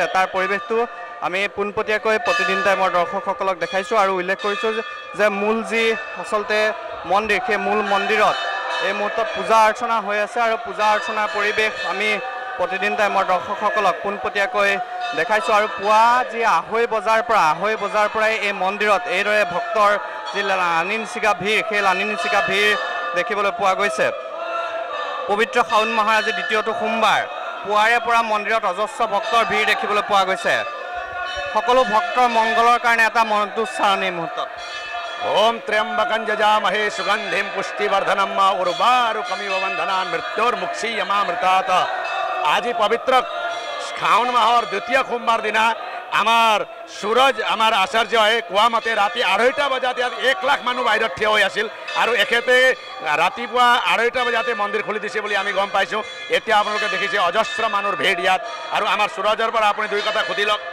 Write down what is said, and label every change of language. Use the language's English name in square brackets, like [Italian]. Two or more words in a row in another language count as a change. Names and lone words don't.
[Assamese] তাৰ পৰিৱেশটো আমি পোনপটীয়াকৈ প্ৰতিদিন টাইমৰ দৰ্শকসকলক দেখাইছোঁ আৰু উল্লেখ কৰিছোঁ যে মূল যি আচলতে মন্দিৰ সেই মূল মন্দিৰত এই মুহূৰ্তত পূজা অৰ্চনা হৈ আছে আৰু পূজা অৰ্চনাৰ পৰিৱেশ আমি প্ৰতিদিন টাইমৰ দৰ্শকসকলক পোনপটীয়াকৈ দেখাইছোঁ আৰু পুৱা যি আঢ়ৈ বজাৰ পৰাই এই মন্দিৰত এইদৰে ভক্তৰ যি লানি নিচিগা ভিৰ সেই লানি নিচিগা ভিৰ দেখিবলৈ পোৱা গৈছে। পবিত্ৰ শাওন মাহৰ আজি দ্বিতীয়টো সোমবাৰ পুৱাৰে পৰা মন্দিৰত অজস্ৰ ভক্তৰ ভিৰ দেখিবলৈ পোৱা গৈছে। সকলো ভক্তৰ মংগলৰ কাৰণে এটা মন্ত্ৰোচ্চাৰণ এই মুহূৰ্তত। [Sanskrit] ओम त्र्यंबकं जजामहे सुगंधिं पुष्टिवर्धनम उर्वारुकमिव बंधनान् मृत्योर्मुक्षीयमामृतात्। [Assamese] আজি পবিত্ৰ শাওন মাহৰ দ্বিতীয় সোমবাৰ দিনা আমাৰ সূৰজ আমাৰ আচাৰ্যই কোৱা মতে ৰাতি 2:30 বজাত ইয়াত 1 লাখ মানুহ বাহিৰত থিয় হৈ আছিল আৰু এখেতে ৰাতিপুৱা 2:30 বজাতে মন্দিৰ খুলি দিছে বুলি আমি গম পাইছোঁ। এতিয়া আপোনালোকে দেখিছে অজস্ৰ মানুহৰ ভিৰ ইয়াত আৰু আমাৰ সূৰজৰ পৰা আপুনি দুই কথা সুধি লওক,